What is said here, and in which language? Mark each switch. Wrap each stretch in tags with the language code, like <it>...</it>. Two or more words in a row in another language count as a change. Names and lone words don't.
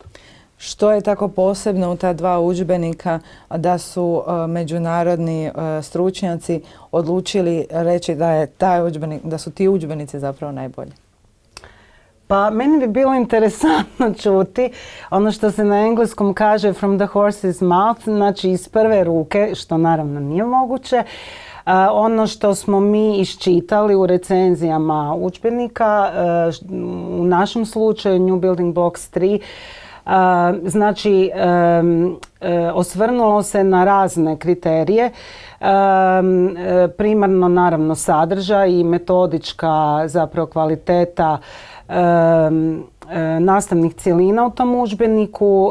<hr>Što je tako posebno u ta 2 udžbenika da su međunarodni stručnjaci odlučili reći da je taj udžbenik, da su ti udžbenici zapravo najbolji? Pa meni bi bilo interesantno čuti ono što se na engleskom kaže</hr> <en>from the horse's mouth,</en> <hr>znači iz prve ruke, što naravno nije moguće. Ono što smo mi iščitali u recenzijama udžbenika, u našem slučaju New Building Blocks 3, znači osvrnulo se na razne kriterije, primarno naravno sadržaj i metodička zapravo kvaliteta nastavnih cjelina u tom udžbeniku.</hr>